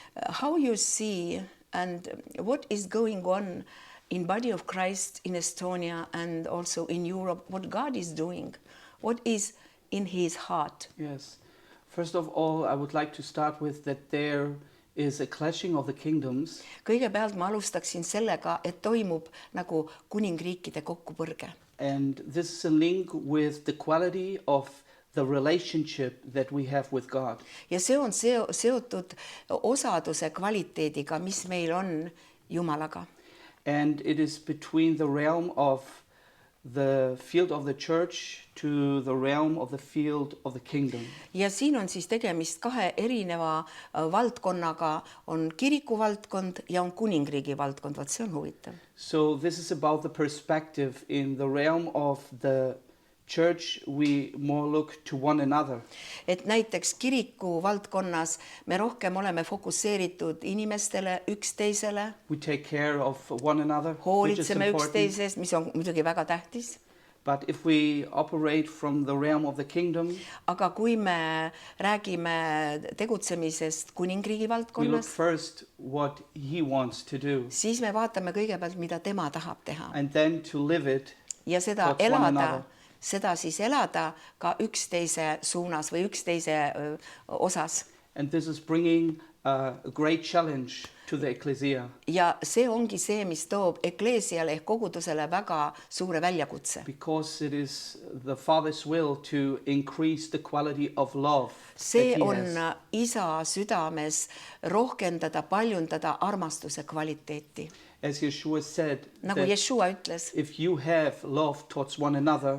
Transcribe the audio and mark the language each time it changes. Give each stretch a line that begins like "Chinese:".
English: How you see and what is going on in body of Christ in Estonia and also in Europe, what God is doing, what is in his heart. Yes. First of all, I would like to start with that there is a clashing of the kingdoms.
Estonian: Kõigepealt ma alustaksin sellega, et toimub nagu kuningriikide kokkupõrge.
English: And this is a link with the quality of the relationship that we have with God.
Estonian: Ja see on seotud osaduse kvaliteediga, mis meil on Jumalaga.
English: And it is between the realm of the field of the church to the realm of the field of the kingdom.
Estonian: Ja siin on siis tegemist kahe erineva valdkonnaga, on kiriku valdkond ja on kuningriigi valdkond. Vaat see on huvitav.
English: So this is about the perspective. In the realm of the church, we more look to one another.
Estonian: Et näiteks kiriku valdkonnas me rohkem oleme fokusseeritud inimestele, üksteisele.
English: We take care of one another, which is
Estonian: Hoolitseme
English: important.
Estonian: üksteisest, mis on muidugi väga tähtis.
English: But if we operate from the realm of the kingdom,
Estonian: Aga kui me räägime tegutsemisest kuningriigi
English: we look
Estonian: valdkonnas,
English: first what he wants to do,
Estonian: siis me vaatame kõigepealt, mida tema tahab teha.
English: and then to live it
Estonian: Ja seda
English: towards one
Estonian: elada,
English: another.
Estonian: seda siis elada ka üksteise suunas või üksteise osas.
English: And this is bringing a great challenge to the ecclesia,
Estonian: Ja see ongi see, mis toob ekleesiale ehk kogudusele väga suure väljakutse.
English: because it is the Father's will to increase the quality of love
Estonian: See
English: that he
Estonian: on
English: has.
Estonian: isa südames rohkendada, paljundada armastuse kvaliteeti.
English: As Yeshua said,
Estonian: Nagu
English: that
Estonian: Yeshua ütles,
English: if you have love towards one another,